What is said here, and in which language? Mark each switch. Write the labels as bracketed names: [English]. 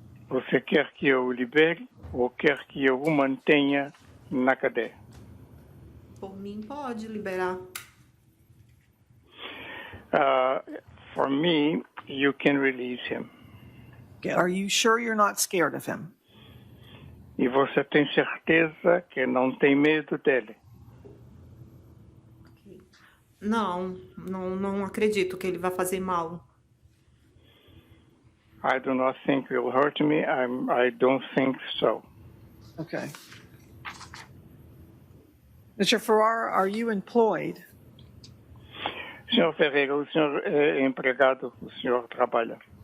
[Portuguese] Você quer que eu o libere ou quer que eu o mantenha na cadeia? Por mim, pode liberar. [English] For me, you can release him. Are you sure you're not scared of him? [Portuguese] E você tem certeza que não tem medo dele? Não acredito que ele vai fazer mal. [English] I do not think it will hurt me. I don't think so. Okay. Mr. Ferrara, are you employed? [Portuguese] Senhor Ferreira, o senhor é empregado, o senhor trabalha?